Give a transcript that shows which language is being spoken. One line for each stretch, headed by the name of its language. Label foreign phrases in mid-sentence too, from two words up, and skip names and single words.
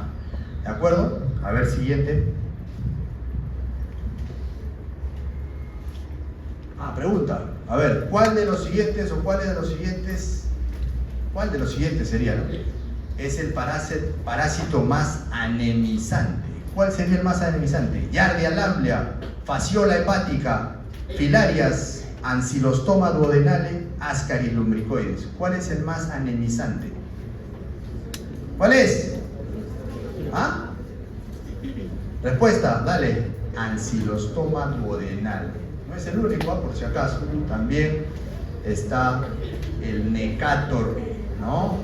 Spanish: ¿De acuerdo? A ver, siguiente. Pregunta. A ver, ¿cuál de los siguientes sería, ¿no? Es el parásito más anemizante? ¿Cuál sería el más anemizante? Giardia lamblia, Fasciola hepática, Filarias, Ancylostoma duodenale, Ascaris lumbricoides. ¿Cuál es el más anemizante? ¿Cuál es? Respuesta, dale. Ancylostoma duodenale. No es el único, por si acaso. También está el Necator, ¿no?